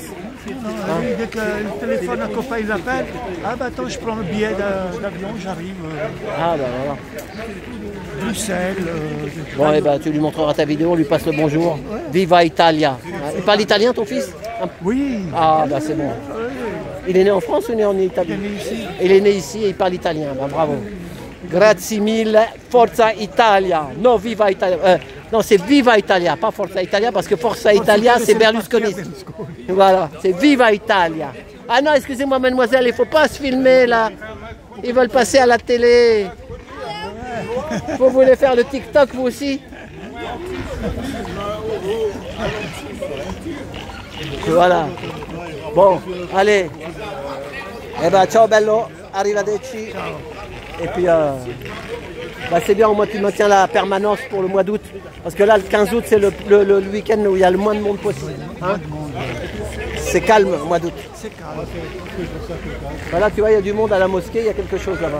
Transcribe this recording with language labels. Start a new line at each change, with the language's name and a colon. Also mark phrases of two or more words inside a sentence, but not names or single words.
French: Non, lui, dès que le téléphone, un copain il l'appelle, ah bah attends, je prends le billet d'avion, j'arrive. Ah bah voilà. Bruxelles. Bon et bah tu lui montreras ta vidéo, on lui passe le bonjour.
Italian: Viva Italia.
French: Il parle italien ton fils? Oui. Ah bah c'est bon. Il est né en France ou né en Italie? Il est né ici. Il est né ici et il parle italien, bah, bravo.
Italian: Grazie mille, Forza Italia.
French: Non,
Italian: Viva Italia.
French: Non, c'est
Italian: Viva Italia,
French: pas Forza Italia, parce que Forza Italia, c'est Berlusconi. Voilà, c'est
Italian: Viva Italia.
French: Ah non, excusez-moi, mademoiselle, il ne faut pas se filmer là. Ils veulent passer à la télé. Vous voulez faire le TikTok, vous aussi? Voilà. Bon, allez. Eh ben,
Italian: ciao bello, arrivederci.
French: Et puis, bah, c'est bien, au moins tu maintiens la permanence pour le mois d'août. Parce que là, le 15 août, c'est le week-end où il y a le moins de monde possible. Hein, c'est calme au mois d'août. C'est calme. Voilà, tu vois, il y a du monde à la mosquée, il y a quelque chose là-bas.